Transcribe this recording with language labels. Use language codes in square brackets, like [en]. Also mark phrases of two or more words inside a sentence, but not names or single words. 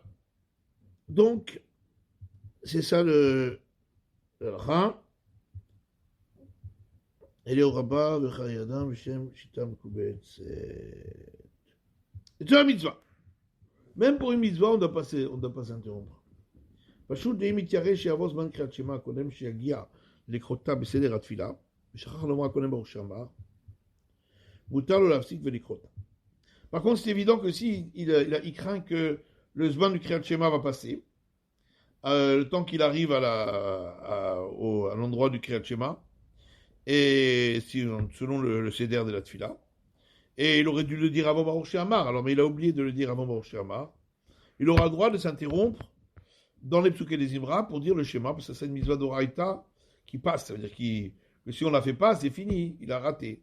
[fr] Donc, c'est ça le Ra. Eliyahu Rabbah, V'chai Adam, V'shem, Shita Mekubet. C'est une mitzvah. Même pour une mitzvah, on ne doit pas s'interrompre. [he] פשוט דאם יתיירא שיעבור זמן קריאת שמע הקודם שיגיע לקרותה בסדר התפילה, ושכח לומר הקודם ברוך שמע, מותר לו להפסיק ולקרותה. [fr] Par contre, c'est évident que si il craint que le zman du Kriyat Shema va passer, le temps qu'il arrive à l'endroit du Kriyat Shema, et selon le Seder de la Tfila, et il aurait dû le dire avant Baruch She'amar, alors mais il a oublié de le dire avant Baruch She'amar, il aura le droit de s'interrompre dans les psuké des Imra pour dire le Shema, parce que c'est une mitzvah d'Oraïta qui passe, ça veut dire que si on ne la fait pas, c'est fini, il a raté.